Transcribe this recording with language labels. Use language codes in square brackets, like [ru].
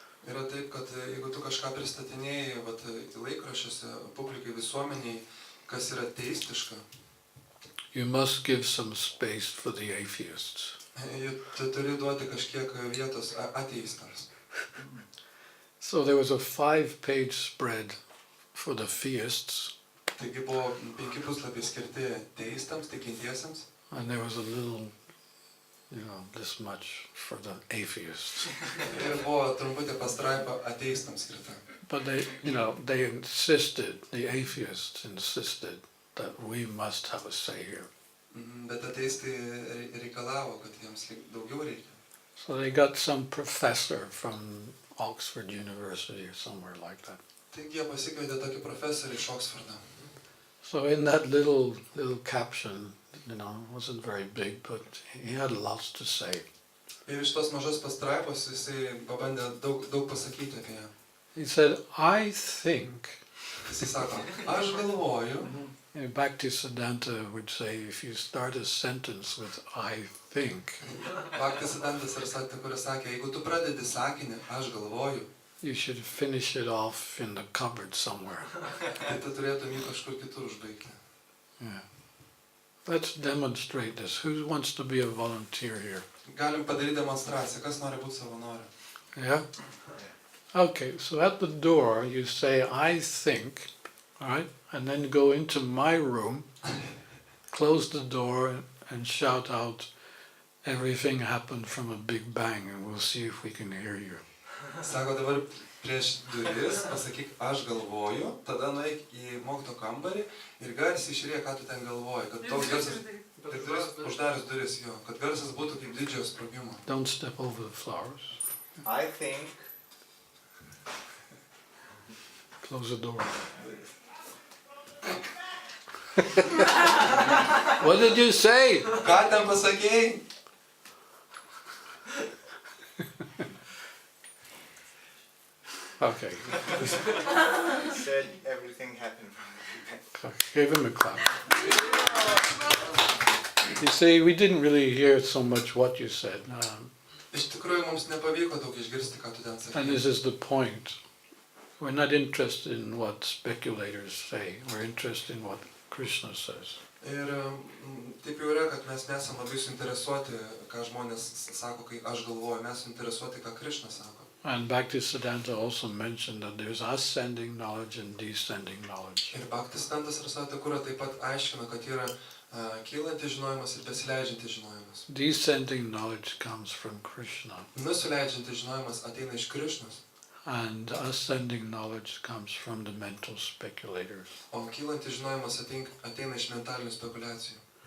[lt] Yra taip, kad jeigu tu kažką pristatinėjai laikraščiuose, publikai, visuomeniai, kas yra teistiška, [en] you must give some space for the atheists. [lt] Tu turi duoti kažkiek vietos ateistams. [en] So there was a 5-page spread for the theists. [lt] Taigi buvo 5 puslapiai skirti teistams, tikintiesiems. [en] And there was a little this much for the atheists. [lt] Ir buvo trumputė pastraipa ateistams skirta. [en] But they insisted, the atheists insisted that we must have a say here. [lt] Bet ateistai reikalavo, kad jiems daugiau reikia. [en] So they got some professor from Oxford University or somewhere like that. [lt] Taigi jie pasikvietė tokį profesorių iš Oksfordo. [en] So in that little caption, it wasn't very big, but he had lots to say. [lt] Ir iš tos mažos pastraipos jisai pabandė daug pasakyti apie ją. [en] He said, I think. [lt] Jisai sako, aš galvoju. [en] Bhaktisiddhanta would say, if you start a sentence with I think, [lt] Bhaktisiddhantas kuris sakė, jeigu tu pradedi sakinį, aš galvoju, [en] you should finish it off in the cupboard somewhere. [lt] tai tu turėtum jį kažkur kitur užbaigti. [en] Yeah. Let's demonstrate this. Who wants to be a volunteer here? [lt] Galim padaryti demonstraciją, kas nori būti savanoriu. [en] Yeah? Okay, so at the door you say, I think, all right? And then go into my room, close the door and shout out, everything happened from a big bang, and we'll see if we can hear you. [lt] Sako, dabar prieš duris pasakyk, aš galvoju, tada nueik į mokytojo kambarį ir garsiai išrėk, ką tu ten galvoji, kad toks garsas, uždarius duris jo, kad garsas būtų kaip didžiojo sprogimo. [en] Don't step over the flowers. I think. Close the door. What did you say? [lt] Ką ten pasakėjai? [en] Okay. He said everything happened from the beginning. Give him a clap. You see, we didn't really hear so much what you said. [lt] Iš tikrųjų, mums nepavyko daug išgirsti, ką tu ten [en] And [lt] sakėjai. [en] this is the point. We're not interested in what speculators say. We're interested in what Krishna says. [lt] Ir taip jau yra, kad mes nesam labai suinteresuoti, ką žmonės sako, kai aš galvoju, mes suinteresuoti, ką Krishna sako. [en] And Bhaktisiddhanta also mentioned that there's ascending knowledge and descending knowledge. [lt] Ir Bhaktisiddhantas Sarasvati Thakura taip pat aiškina, kad yra kylantis žinojimas ir besileidžiantis žinojimas. [en] Descending knowledge comes from Krishna. [lt] Nusileidžiantis žinojimas ateina iš Krishnos. [en] And ascending knowledge comes from the mental speculators. [lt] O kylantis žinojimas ateina iš mentalinių spekulacijų.